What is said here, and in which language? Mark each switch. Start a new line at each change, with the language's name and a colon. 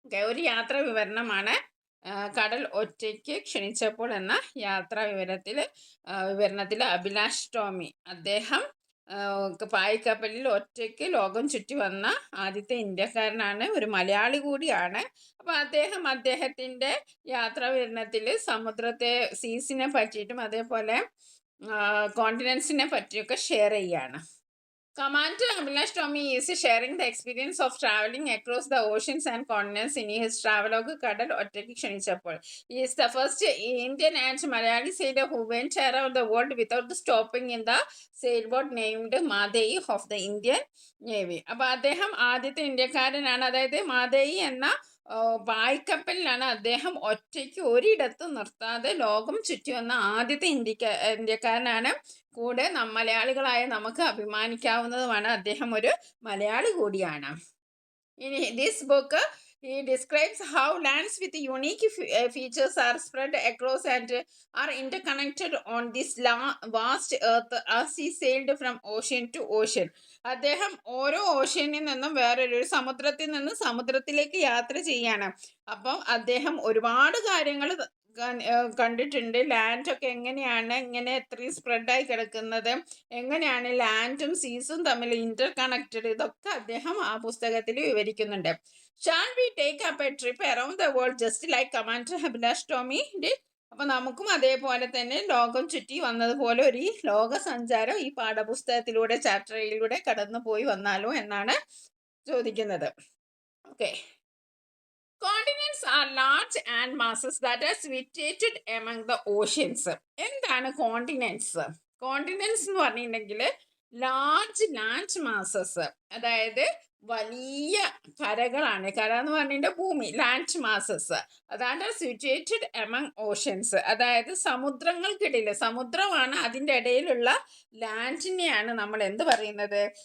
Malayalam: ഒരു യാത്രാ വിവരണമാണ് കടൽ ഒറ്റയ്ക്ക് ക്ഷണിച്ചപ്പോൾ എന്ന യാത്രാ വിവരണത്തിൽ അഭിലാഷ് ടോമി അദ്ദേഹം പായ്ക്കപ്പലിൽ ഒറ്റയ്ക്ക് ലോകം ചുറ്റി വന്ന ആദ്യത്തെ ഇന്ത്യക്കാരനാണ്, ഒരു മലയാളി കൂടിയാണ്. അപ്പോൾ അദ്ദേഹത്തിൻ്റെ യാത്രാ വിവരണത്തിൽ സമുദ്രത്തെ, സീസിനെ പറ്റിയിട്ടും അതേപോലെ കോണ്ടിനെൻസിനെ പറ്റിയൊക്കെ ഷെയർ ചെയ്യാണ്.
English: Commander Abhilash Tommy is sharing the experience of traveling across the oceans and continents in his travelogue Kadal Ottakku Kshanichappol. He is the first Indian and Malayali sailor who went around the world without stopping in the sailboat named Madei of the Indian Navy.
Malayalam: അപ്പോൾ അദ്ദേഹം ആദ്യത്തെ ഇന്ത്യക്കാരനാണ്. അതായത് മാതേയി എന്ന പായ്ക്കപ്പലിലാണ് അദ്ദേഹം ഒറ്റയ്ക്ക് ഒരിടത്തും നിർത്താതെ ലോകം ചുറ്റി വന്ന ആദ്യത്തെ ഇന്ത്യക്കാരനാണ്. കൂടെ മലയാളികളായ നമുക്ക് അഭിമാനിക്കാവുന്നതുമാണ്. അദ്ദേഹം ഒരു മലയാളി കൂടിയാണ്. ഇനി
English: This book he describes how lands with unique features are spread across and are interconnected on this vast earth as he sailed from ocean to ocean.
Malayalam: അദ്ദേഹം ഓരോ ഓഷ്യനിൽ നിന്നും വേറൊരു സമുദ്രത്തിൽ നിന്ന് സമുദ്രത്തിലേക്ക് യാത്ര ചെയ്യാണ്. അപ്പം അദ്ദേഹം ഒരുപാട് കാര്യങ്ങൾ കണ്ടിട്ടുണ്ട്. ലാൻഡൊക്കെ എങ്ങനെയാണ് ഇങ്ങനെ ഇത്രയും സ്പ്രെഡായി കിടക്കുന്നത്, എങ്ങനെയാണ് ലാൻഡും സീസും തമ്മിൽ ഇന്റർ കണക്റ്റഡ്, ഇതൊക്കെ അദ്ദേഹം ആ പുസ്തകത്തിൽ വിവരിക്കുന്നുണ്ട്.
English: Shall we take up a trip around the world just like Commander Abhilash Tommy did?
Malayalam: അപ്പോൾ നമുക്കും അതേപോലെ തന്നെ ലോകം ചുറ്റി വന്നതുപോലെ ഒരു ലോക സഞ്ചാരം ഈ പാഠപുസ്തകത്തിലൂടെ, ചാപ്റ്ററിലൂടെ കടന്നു പോയി വന്നാലോ എന്നാണ് ചോദിക്കുന്നത്.
English: Okay, Continents are large and masses that are situated among the oceans.
Malayalam: എന്താണ് കോണ്ടിനെൻറ്റ്സ്? കോണ്ടിനെൻറ്റ്സ് എന്ന് പറഞ്ഞിട്ടുണ്ടെങ്കിൽ ലാർജ് ലാൻഡ് മാസസ്, അതായത് വലിയ കരകളാണ്. കര എന്ന് പറഞ്ഞിട്ടുണ്ടെങ്കിൽ ഭൂമി, ലാൻഡ് മാസസ് അതാണ്
English: situated among oceans,
Malayalam: അതായത് സമുദ്രങ്ങൾക്കിടയിൽ, സമുദ്രമാണ് അതിൻ്റെ ഇടയിലുള്ള ലാൻഡിനെയാണ് നമ്മൾ എന്ത് പറയുന്നത്?